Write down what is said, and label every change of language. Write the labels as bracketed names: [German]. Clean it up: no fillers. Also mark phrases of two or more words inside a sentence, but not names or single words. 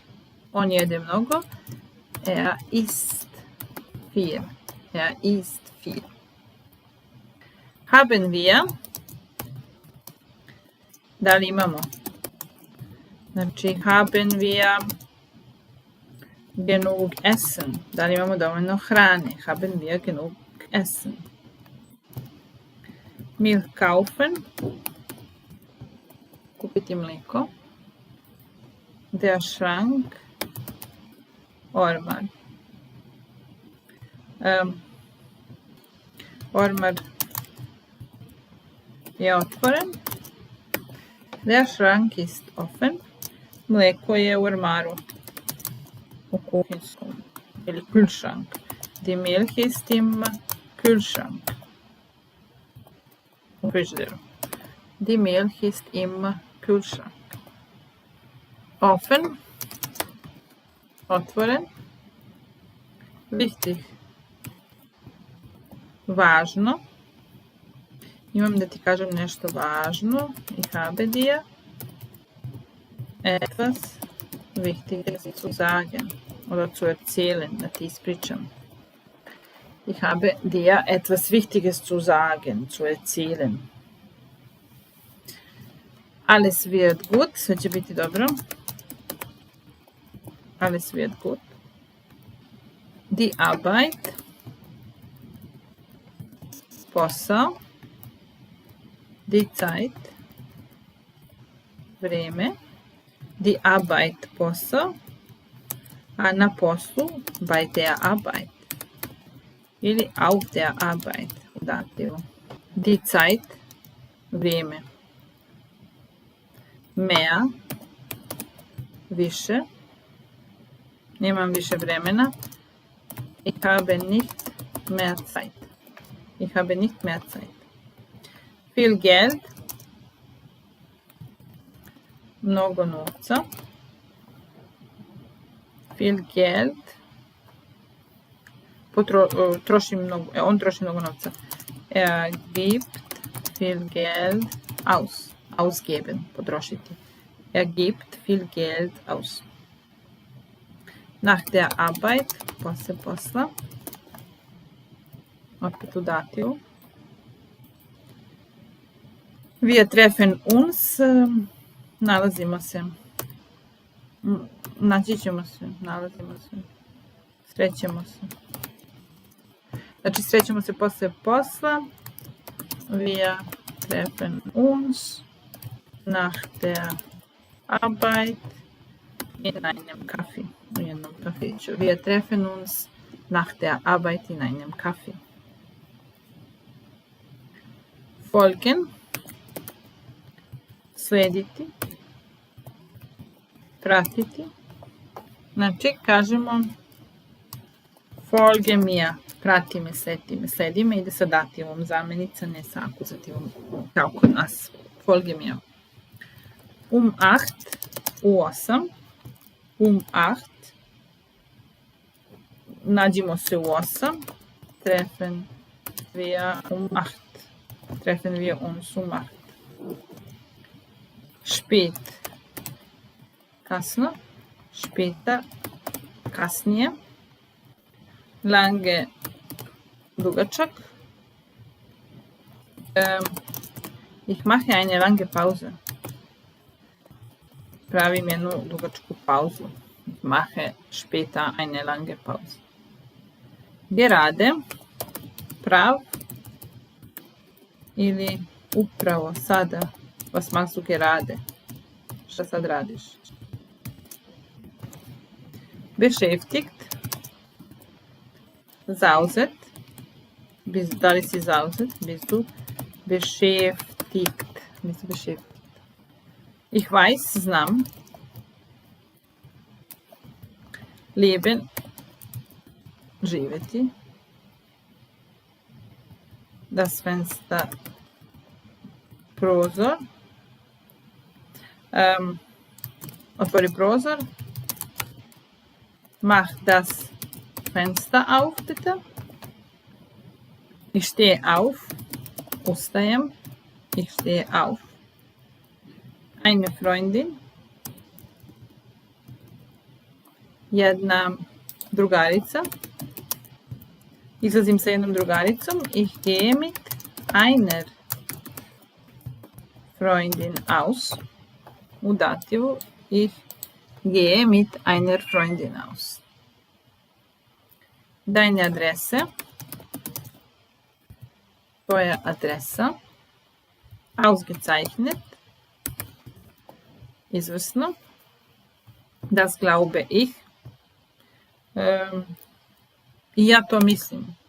[Serbian] On jede mnogo. [German] Er isst viel. Er isst viel. Haben wir. [Serbian] Da li imamo? Znači, [German] haben wir genug Essen. [Serbian] Da li imamo dovoljno hrane? [German] Haben wir genug Essen. Milch kaufen. [Serbian] Kupiti mliko. [German] Der Schrank. [Serbian] Ormar. Ormar je otvoren. [German] Der Schrank ist offen. [Serbian] Mleko je u ormaru. U kuhinskom. Ili Kühlschrank. [German] Die Milch ist im Kühlschrank. [Serbian] U frižideru. [German] Die Milch ist im Kühlschrank. Offen. Otvoren. Wichtig. [Serbian] Važno. Imam da ti kažem nešto važno. [German] Ich habe dir etwas Wichtiges zu sagen. Oder zu erzählen, [Serbian] da ti ispričam. [German] Ich habe dir etwas Wichtiges zu sagen, zu erzählen. Alles wird gut. [Serbian] Sve će biti dobro. [German] Alles wird gut. Die Arbeit posao, die Zeit, vreme, die Arbeit, [Serbian] posao, a na poslu, [German] bei der Arbeit ili auf der Arbeit [Serbian] u dativu. [German] Die Zeit, vrijeme. Mehr, [Serbian] više, nemam više vremena. [German] Ich habe nicht mehr Zeit. Ich habe nicht mehr Zeit. Viel Geld, [Serbian] mnogo novca. [German] Viel Geld, [Serbian] on troši mnogo novca. [German] Gibt viel Geld aus. Ausgeben, potrošiti. Gibt viel Geld aus. Nach der Arbeit, [Serbian] posle posla. Opet u dativu. [German] Wir treffen uns, [Serbian] nalazimo se. Naći ćemo se, nalazimo se. Srećemo se. Znači, srećemo se posle posla. [German] Wir treffen uns nach der Arbeit in einem Kaffee. [Serbian] U jednom kafiću. [German] Wir treffen uns nach der Arbeit in einem Kaffee. Folgen. [Serbian] Slediti. Pratiti. Znači, kažemo [German] folge mir. [Serbian] Prati me, sledi me, ide sa dativom zamenica, ne sa akuzativom, kao kod nas. [German] Folge mir. 8, [Serbian] u 8. 8. Nađimo se u 8. [German] Treffen wir 8. Treffen wir uns 8. Spät. Kasno. Später. Kasnije. Lange. [Serbian] Dugačak. [German] Ich mache eine lange Pause. [Serbian] Pravim jednu dugačku pauzu. [German] Ich mache später eine lange Pause. Gerade. Prav. [Serbian] Ili upravo sada. [German] Was machst du gerade? [Serbian] Šta sad radiš? [German] Beschäftigt. [Serbian] Zauzet. Da li si zauzet? [German] Bist du beschäftigt? Bist du beschäftigt? Ich weiß, znam. Leben. Živjeti. Das Fenster. [Serbian] Prozor. Otvori prozor. [German] Mach das Fenster auf, bitte. Ich stehe auf. Ustajem. Ich stehe auf. Eine Freundin. [Serbian] Jedna drugarica. Izlazim sa jednom drugaricom. [German] Ich gehe mit einer Freundin aus. [Serbian] U dativu. [German] Ich gehe mit einer Freundin aus. Deine Adresse. [Serbian] Tvoja adresa. [German] Ausgezeichnet. Izvrsno. Das glaube ich. [Serbian] Ja to mislim.